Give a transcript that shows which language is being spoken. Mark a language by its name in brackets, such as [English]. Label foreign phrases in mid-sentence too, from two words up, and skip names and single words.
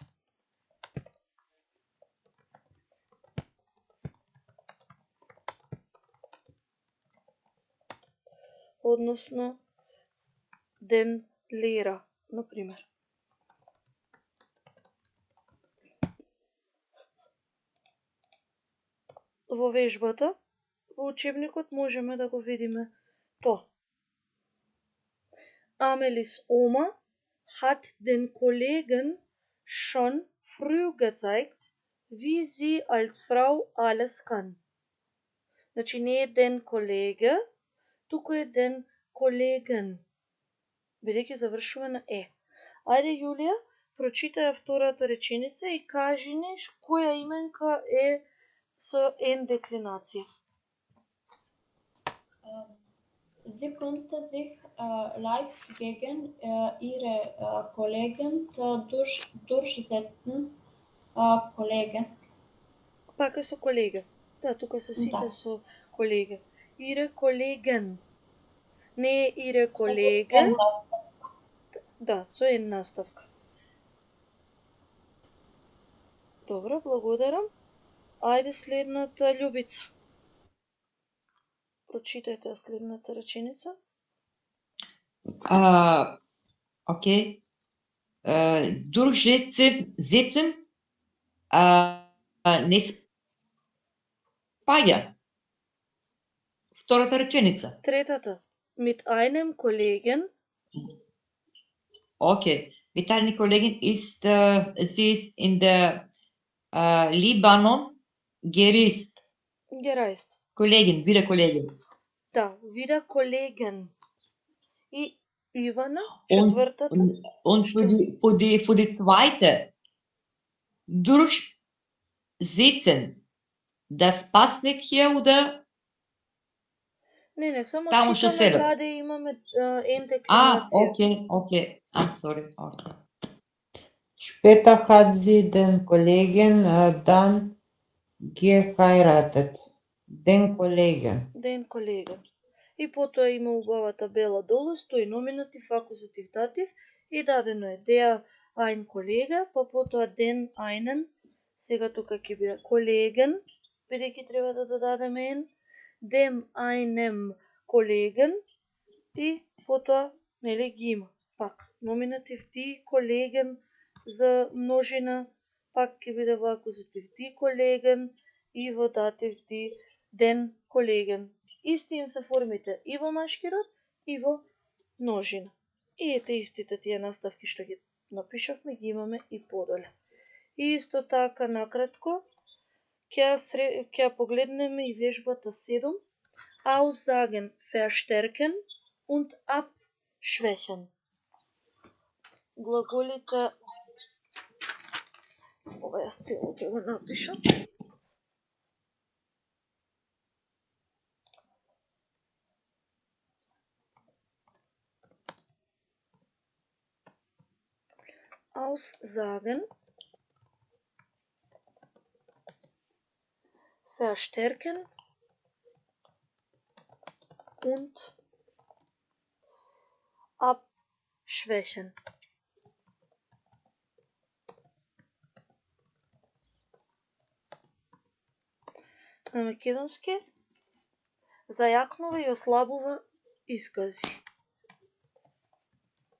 [Macedonian] Односно, [German] den Lehrer, [Macedonian] например. Во вежбата, во учебникот можеме да го видиме тоа. [German] Amelis Oma hat den Kollegen schon früh gezeigt, wie sie als Frau alles kann. [Macedonian] Значи не е [German] den Kollege, [Macedonian] туку е [German] den Kollegen, [Macedonian] бидејќи завршува на е. Ајде, Јулија, прочитај втората реченица и кажи ни која именка е со N деклинација. [German] Sie konnte sich leicht gegen ihre Kollegen durchsetzen. Kollegen. [Macedonian] Пака со колега. Да, тука се сите Да. со колега. [German] Ihre Kollegen. [Macedonian] Не е [German] ihre Kollege. [Macedonian] Да, со N наставка. Добро, благодарам. Ајде следната, Љубица. Прочитајте следната реченица. Okay. Durchsetzen не спаѓа. Втората реченица. Третата. [German] Mit einem Kollegen. Okay. Mit einem Kollegen ist, sie ist in der Libanon gereist. Gereist. Kollegin, wieder Kollegin. Да, wieder Kollegen. [Macedonian] И Ивана, Und, четвртата. [German] und für die zweite, durchsetzen, das passt nicht hier, oder? [Macedonian] Не, само Таму што читаме себе. каде имаме N деклинација. [English] Okay. I'm sorry. Okay. [German] Später hat sie den Kollegen dann geheiratet. Den Kollegen. Den Kollegen. [Macedonian] И потоа има убавата бела долу, стои номинатив, акузатив, датив и дадено е [German] der ein Kollege, [Macedonian] па потоа [German] den einen, [Macedonian] сега тука ќе биде Kollegen, бидејќи треба да додадеме N, [German] dem einem Kollegen [Macedonian] и потоа, нели, ги има. Пак, номинатив [German] die Kollegen [Macedonian] за множина, пак ќе биде во акузатив [German] die Kollegen [Macedonian] и во датив [German] die den Kollegen. [Macedonian] Исти им се формите и во машки род, и во множина. И ете истите тие наставки што ги напишавме, ги имаме и подоле. И исто така, накратко, ќе погледнеме и вежбата 7. [German] Aussagen verstärken und abschwächen. [Macedonian] Глаголите, ова јас цело ќе го напишам. [German] Aussagen verstärken und abschwächen. [Macedonian] На македонски зајакнува и ослабува искази.